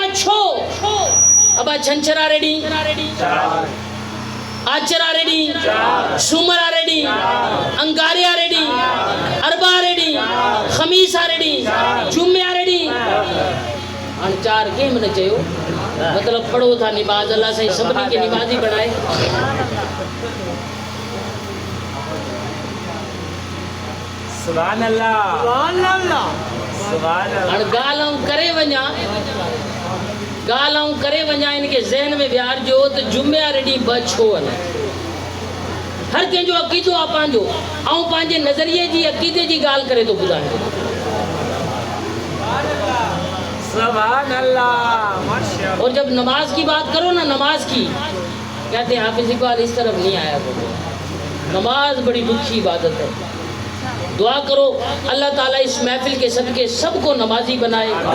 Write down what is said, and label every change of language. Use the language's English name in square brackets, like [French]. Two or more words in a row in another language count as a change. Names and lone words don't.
[Sindhi] ॿ छो अबा छंछर वारे ॾींहुं आचर वारे ॾींहुं सूमर वारे ॾींहुं अंगारे वारे ॾींहुं अरबा वारे ॾींहुं खमीस वारे ॾींहुं जुमे वारे ॾींहुं हाणे 4 कंहिं न चयो मतिलबु पढ़ो था निमाज़ अल्लाह साईं सभिनी खे निमाज़ी बणाए [Arabic] سبحان اللہ سبحان اللہ سبحان اللہ [Sindhi] हाणे ॻाल्हि करे वञा इन खे ज़हन में विहारजो त जुमे वारे ॾींहुं 2 छो आहिनि हर कंहिंजो अक़ीदो आहे पंहिंजो ऐं पंहिंजे नज़रिए जी अक़ीदे जी ॻाल्हि करे थो ॿुधाए [Arabic] سبحان اللہ [Urdu] اور جب نماز کی بات کرو نا نماز کی کہتے ہیں حافظ اقبال اس طرف نہیں آیا تو نماز بڑی دکھی عبادت ہے دعا کرو اللہ تعالیٰ اس محفل کے صدقے سب کو نمازی بنائے